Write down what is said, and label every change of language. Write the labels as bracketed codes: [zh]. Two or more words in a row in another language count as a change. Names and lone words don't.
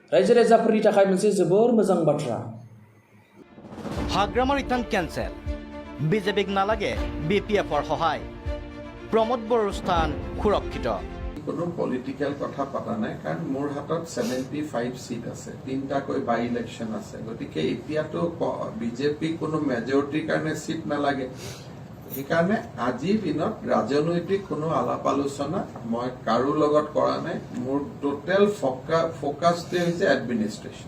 [brx] रायजो राजाफोरनि थाखाय मोनसे जोबोर मोजां बाथ्रा हाग्रामा रिटार्न केन्सेल [as] বিজেপিক নালাগে বিপিএফৰ সহায় প্ৰমোদ বড়োৰ স্থান সুৰক্ষিত কোনো পলিটিক্যাল কথা পাতা নাই কাৰণ মোৰ হাতত 75 সিট আছে তিনটাকৈ [en] by election [as] আছে গতিকে এতিয়াতো বিজেপি কোনো মেজৰিটিৰ কাৰণে সিট নালাগে সেইকাৰণে আজিৰ দিনত ৰাজনৈতিক কোনো আলাপ আলোচনা মই কাৰো লগত কৰা নাই মোৰ [en] total focusটো [as] হৈছে এডমিনিষ্ট্ৰেশ্যন